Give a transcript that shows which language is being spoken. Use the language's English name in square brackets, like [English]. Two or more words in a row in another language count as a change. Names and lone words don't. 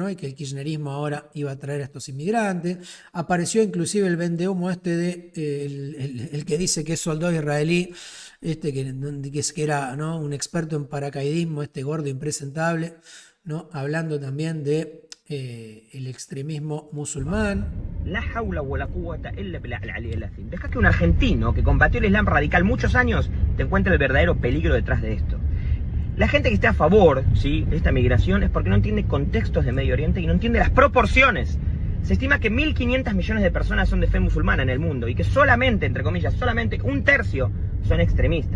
[Spanish] Y que el kirchnerismo ahora iba a traer a estos inmigrantes. Apareció inclusive el vendehumo el que dice que es soldado israelí, que era, ¿no? Un experto en paracaidismo, gordo impresentable, ¿no? Hablando también de el extremismo musulmán. [Arabic] لا حول ولا قوة إلا بالله العلي العظيم. [Spanish] Deja que un argentino que combatió el Islam radical muchos años te encuentre el verdadero peligro detrás de esto. La gente que está a favor, ¿sí?, de esta migración es porque no entiende contextos de Medio Oriente y no entiende las proporciones. Se estima que 1.500 millones de personas son de fe musulmana en el mundo y que solamente, entre comillas, solamente 1/3 son extremistas.